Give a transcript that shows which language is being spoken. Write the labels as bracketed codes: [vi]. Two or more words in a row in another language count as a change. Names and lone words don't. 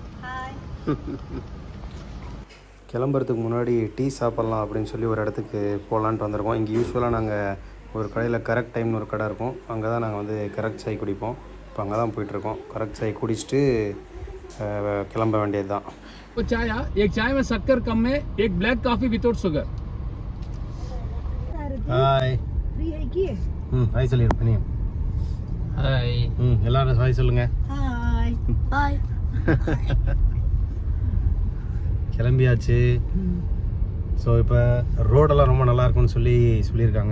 [ta] கிளம்புறதுக்கு முன்னாடி டீ சாப்பிட்லாம் அப்படின்னு சொல்லி ஒரு இடத்துக்கு போகலான்ட்டு வந்திருக்கோம். இங்கே யூஸ்வலாக நாங்கள் ஒரு கடையில் கரெக்ட் டைம்னு ஒரு கடை இருக்கும். அங்கே தான் நாங்கள் கரெக்ட் சாய் குடிப்போம். இப்போ அங்கே தான் போயிட்டுருக்கோம். கரெக்ட் சாய் குடிச்சிட்டு கிளம்ப வேண்டியது தான். [hi] चाय एक चाय में शक्कर कम में एक [en] black coffee without sugar. [ta] ஹாய். ஃப்ரீ है की ஹாய் சொல்லிருப்பேன் நீ. [hi] हाय. [ta] எல்லாரும் ஹாய் சொல்லுங்க. ஹாய் ஹாய். கிளம்பியாச்சு. ஸோ இப்போ ரோடெல்லாம் ரொம்ப நல்லா இருக்கும்னு சொல்லியிருக்காங்க.